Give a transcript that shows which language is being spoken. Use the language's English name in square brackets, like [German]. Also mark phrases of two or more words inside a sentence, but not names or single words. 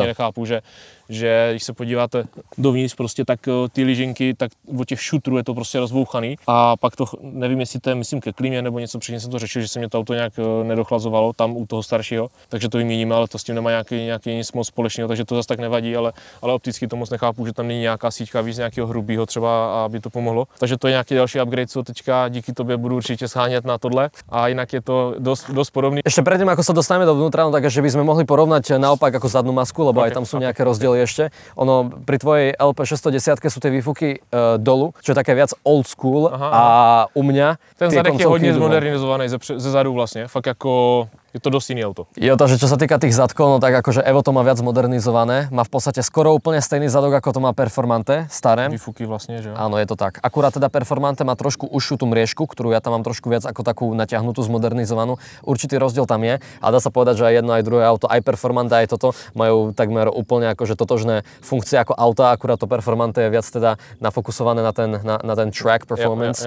[Czech] Nechápu, že když se podíváte dovnitř prostě, tak ty lyžinky, tak od těch šutrů je to prostě rozbouchaný a pak to, nevím, jestli to je, myslím, ke klímě nebo něco, předtím jsem to řešil, že se mě to auto nějak nedochlazovalo tam u toho staršího, takže to vymíníme, ale to s tím nemá nějaký nic moc společného, takže to zase tak nevadí, ale opticky to moc nechápu, že tam není nějaká síťka víc nějakého hrubého třeba, aby to pomohlo. Takže to je nějaký další upgrade, co teďka díky tobě budu určitě shánět na tohle a jinak je to dost podobný. [Slovak] Ešte predtým, ako sa dostaneme dovnútra, no takže by sme mohli porovnať naopak ako zadnú masku, lebo aj tam sú nejaké rozdiely ešte. Ono pri tvojej LP 610 sú tie výfuky dolu, čo je také viac [English] old school [Slovak] a u mňa [Czech] ten zadek je hodně zmodernizovaný ze zadu vlastně, fakt jako je to [Slovak] dosť iné auto. Je to, že čo sa týka tých zadkov, no tak akože Evo to má viac modernizované, má v podstate skoro úplne stejný zadok, ako to má Performante, staré. [Czech] Výfuky vlastne, že jo? [Slovak] Áno, je to tak. Akurát teda Performante má trošku užšiu tú mriežku, ktorú ja tam mám trošku viac ako takú natiahnutú, zmodernizovanú. Určitý rozdiel tam je, a dá sa povedať, že aj jedno, aj druhé auto, aj Performante, aj toto majú takmer úplne akože totožné funkcie ako auta, akurát to Performante je viac teda nafokusované na ten [English] track performance.